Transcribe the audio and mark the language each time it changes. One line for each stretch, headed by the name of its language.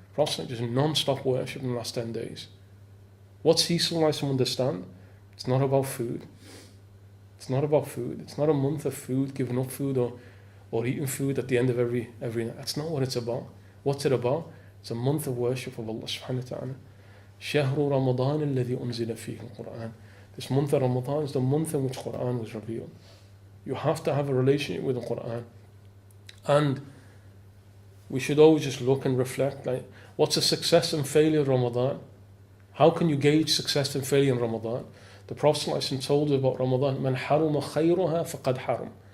English: Prophet just non-stop worship in the last 10 days. What's he so nice to understand? It's not about food. It's not about food. It's not a month of food, giving up food or eating food at the end of every night. That's not what it's about. What's it about? It's a month of worship of Allah subhanahu wa ta'ala.
Arabic: شهر رمضان الذي أنزل فيه القرآن.
English: This month of Ramadan is the month in which Quran was revealed. You have to have a relationship with the Quran. And we should always just look and reflect, like, what's the success and failure of Ramadan? How can you gauge success and failure in Ramadan? The Prophet ﷺ told us about Ramadan,
Arabic: "Man haruma khayruha faqad haram."